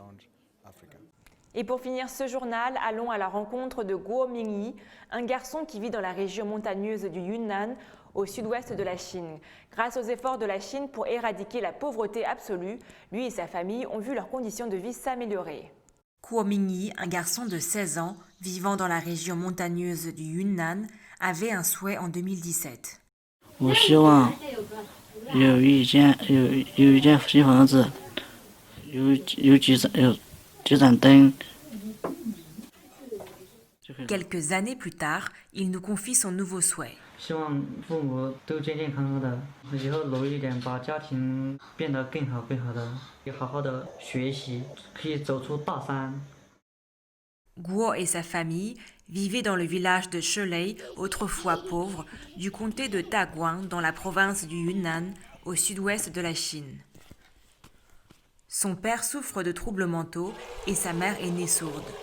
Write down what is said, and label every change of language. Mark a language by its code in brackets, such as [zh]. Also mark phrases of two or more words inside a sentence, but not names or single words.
[fr] Et pour finir ce journal, allons à la rencontre de Guo Mingyi, un garçon qui vit dans la région montagneuse du Yunnan, au sud-ouest de la Chine. Grâce aux efforts de la Chine pour éradiquer la pauvreté absolue, lui et sa famille ont vu leurs conditions de vie s'améliorer. Guo Mingyi, un garçon de 16 ans, vivant dans la région montagneuse du Yunnan, avait un souhait en 2017. [zh] 我希望有一间新房子，有几盏灯。 [fr] Quelques années plus tard, il nous confie son nouveau souhait. [zh] 希望父母都健健康康的，以后努力一点，把家庭变得更好的，也好好的学习，可以走出大山。 [fr] Guo et sa famille vivaient dans le village de Shelei, autrefois pauvre, du comté de Taguan, dans la province du Yunnan, au sud-ouest de la Chine. Son père souffre de troubles mentaux et sa mère est née sourde.